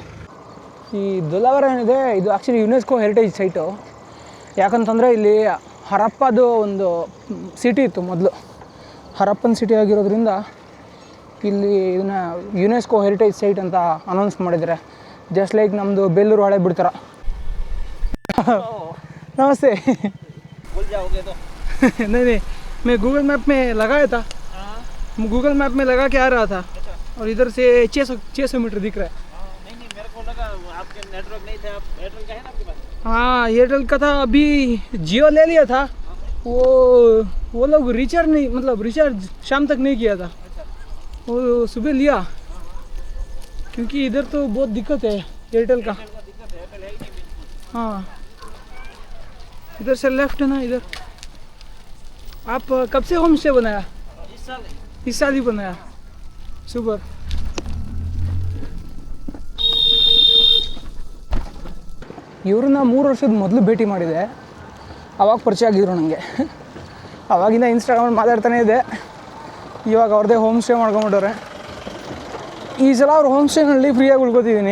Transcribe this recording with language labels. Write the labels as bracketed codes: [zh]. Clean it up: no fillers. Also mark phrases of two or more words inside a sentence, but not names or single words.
[kn] ಈ ದೊಲ್ಲಾವರ ಏನಿದೆ, ಇದು ಆ್ಯಕ್ಚುಲಿ [en] UNESCO heritage site. [kn] ಯಾಕಂತಂದರೆ ಇಲ್ಲಿ ಹರಪ್ಪದು ಒಂದು ಸಿಟಿ ಇತ್ತು ಮೊದಲು. ಹರಪ್ಪನ ಸಿಟಿ ಆಗಿರೋದ್ರಿಂದ ಇಲ್ಲಿ ಇದನ್ನು [en] UNESCO heritage site [kn] ಅಂತ ಅನೌನ್ಸ್ ಮಾಡಿದ್ದಾರೆ. [en] just like [kn] ನಮ್ಮದು ಬೇಲೂರು ಹಳೆ ಬಿಡ್ತಾರ. [hi] नमस्ते। भूल जाओगे तो नहीं, मैं गूगल मैप में लगाया था। गूगल मैप में लगा के आ रहा था और इधर से 600 मीटर दिख रहा है। नहीं मेरे को लगा आपके नेटवर्क नहीं थे। आप एयरटेल का है ना आपके पास? हाँ, एयरटेल का था। अभी जियो ले लिया था। वो लोग रिचार्ज नहीं, मतलब रिचार्ज शाम तक नहीं किया था। वो सुबह लिया क्योंकि इधर तो बहुत दिक्कत है एयरटेल का। हाँ, इधर से लेफ्ट है ना इधर। आप कब से [en] home stay [hi] बनाया? इस साल ही बनाया। सुपर। [kn] ಇವ್ರನ್ನ 3 ವರ್ಷದ ಮೊದಲು ಭೇಟಿ ಮಾಡಿದೆ. ಆವಾಗ ಪರಿಚಯ ಆಗಿದ್ರು ನನಗೆ. ಆವಾಗಿಂದ ಇನ್ಸ್ಟಾಗ್ರಾಮಲ್ಲಿ ಮಾತಾಡ್ತಾನೆ ಇದೆ. ಇವಾಗ ಅವ್ರದ್ದೇ [en] home stay [kn] ಮಾಡ್ಕೊಂಬಿಟ್ಟವ್ರೆ. ಈ ಸಲ ಅವ್ರ [en] home stay [kn] ಫ್ರೀಯಾಗಿ ಉಳ್ಕೊತಿದ್ದೀನಿ.